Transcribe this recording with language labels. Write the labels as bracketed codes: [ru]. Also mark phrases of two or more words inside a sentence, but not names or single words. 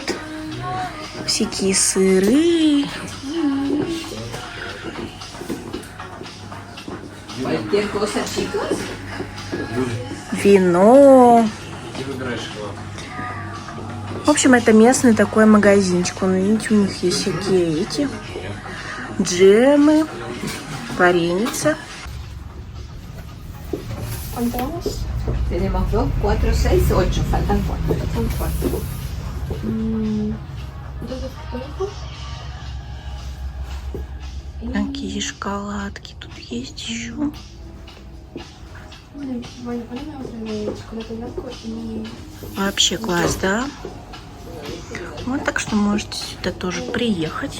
[ru] Всякие сыры. Вино. В общем, это местный такой магазинчик. Вон, видите, у них есть всякие эти джемы, вареница. [es] Tenemos 2, 4, 6, 8. Faltan 4. Faltan 4. [ru] Такие шоколадки тут есть еще. Вообще класс, да? Вот, так что можете сюда тоже приехать.